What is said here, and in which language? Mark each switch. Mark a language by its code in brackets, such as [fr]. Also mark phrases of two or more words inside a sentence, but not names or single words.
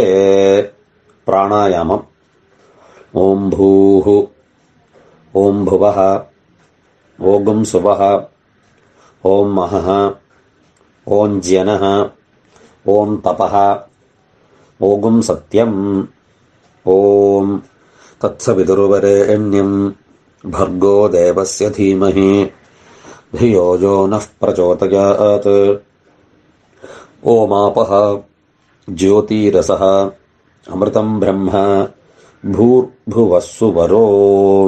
[sa] प्राणायामम्। ॐ भूः ॐ भुवः ॐ सुवः ॐ महः ॐ ज्यनः ॐ तपः ॐ सत्यम् ॐ तत्सवितुर्वरेण्यम् भर्गो देवस्य धीमहि धियो यो नः प्रचोदयात्. ओमापः ज्योतिरसः अमृतं ब्रह्म भूर्भुवस्सु वरों.